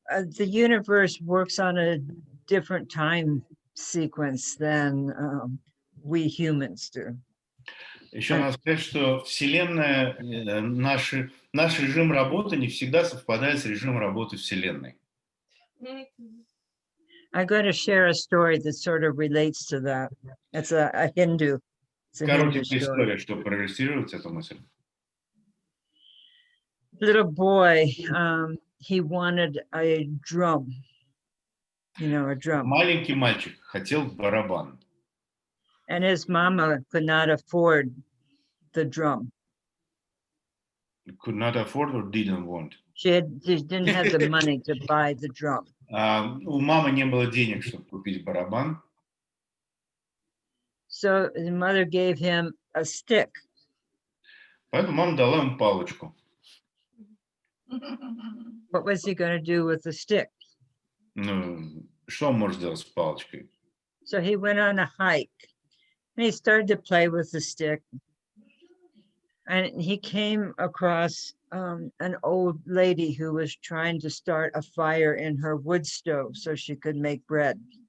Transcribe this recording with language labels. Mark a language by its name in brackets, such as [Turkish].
[English] the universe works on a different time sequence than we humans do. [Russian] Еще надо сказать, что Вселенная, наш режим работы не всегда совпадает с режимом работы Вселенной. [English] I'm going to share a story that sort of relates to that. It's a Hindu. It's a Hindu [Russian] Коротенькая [English] story. [Russian] история, чтобы проиллюстрировать эту мысль. [English] Little boy, he wanted a drum. You know, a drum. [Russian] Маленький мальчик хотел барабан. [English] And his mama could not afford the drum. Could not afford or didn't want. She didn't have the money to buy the drum. [Russian] У мамы не было денег, чтобы купить барабан. [English] So the mother gave him a stick. [Russian] Поэтому мама дала ему палочку. [English] What was he going to do with the stick? [Russian] Ну, что он может сделать с палочкой? [English] So he went on a hike and he started to play with the stick. And he came across an old lady who was trying to start a fire in her wood stove so she could make bread.